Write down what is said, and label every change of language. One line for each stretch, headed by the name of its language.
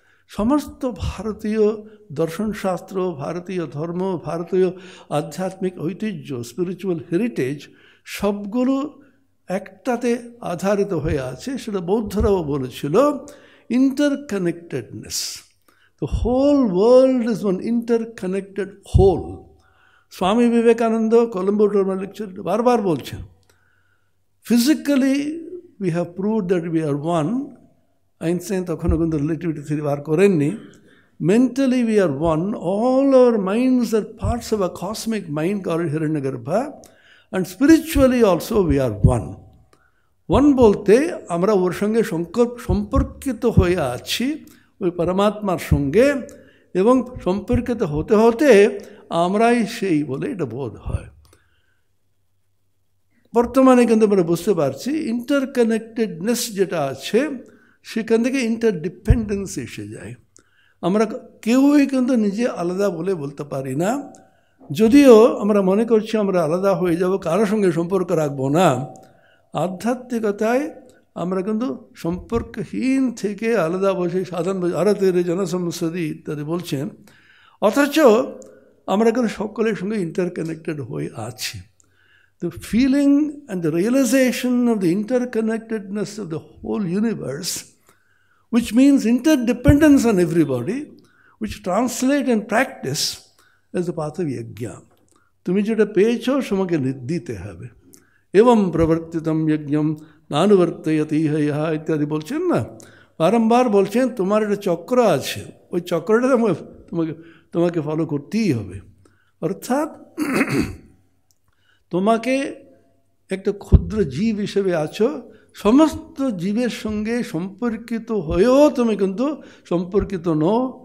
Bangla: সমস্ত ভারতীয় দর্শনশাস্ত্র, ভারতীয় ধর্ম, ভারতীয় আধ্যাত্মিক ঐতিহ্য, স্পিরিচুয়াল হেরিটেজ সবগুলো একটাতে আধারিত হয়ে আছে। সেটা বৌদ্ধরাও বলেছিল, ইন্টারকানেক্টেডনেস।
English: The whole world is one interconnected whole.
Bangla: Swami Vivekananda Colombo টার্মাল lecture বারবার বলছেন, physically
English: we have proved that we are one.
Bangla: Einstein তখনও কিন্তু রিলেটিভিটি থিওরি বার করেননি।
English: Mentally we are one. All our minds are parts of a cosmic mind called Hiranyagarbha. And spiritually also we are one.
Bangla: One বলতে আমরা ওর সঙ্গে সম্পর্কিত হয়ে আছি, ওই পরমাত্মার সঙ্গে, এবং সম্পর্কিত হতে হতে আমরাই সেই বলে এটা বোধ হয়। বর্তমানে কিন্তু আমরা বুঝতে পারছি ইন্টারকানেক্টেডনেস যেটা আছে সেখান থেকে ইন্টারডিপেন্ডেন্স এসে যায়। আমরা কেউই কিন্তু নিজে আলাদা বলে বলতে পারি না। যদিও আমরা মনে করছি আমরা আলাদা হয়ে যাব, কারোর সঙ্গে সম্পর্ক রাখবো না। আধ্যাত্মিকতায় আমরা কিন্তু সম্পর্কহীন থেকে আলাদা বসে সাধারণ আরতের জনসমস্যাদি ইত্যাদি বলছেন, অথচ আমরা কিন্তু সকলের সঙ্গে ইন্টারকানেক্টেড হয়ে আছি।
English: The feeling and the realization of the interconnectedness of the whole universe, which means interdependence on everybody, which translate in practice as the path of yajna.
Bangla: তুমি যেটা পেয়েছো তোমাকে দিতে হবে। এবং
Sanskrit: প্রবর্তিতম যজ্ঞম নানুবর্তয়তি ইহ
Bangla: ইত্যাদি বলছেন না, বারম্বার বলছেন তোমার একটা চক্র আছে, ওই চক্রটা তোমাকে ফলো করতেই হবে। অর্থাৎ তোমাকে একটা ক্ষুদ্র জীব হিসেবে আছো, সমস্ত জীবের সঙ্গে সম্পর্কিত হয়েও তুমি কিন্তু সম্পর্কিত নও।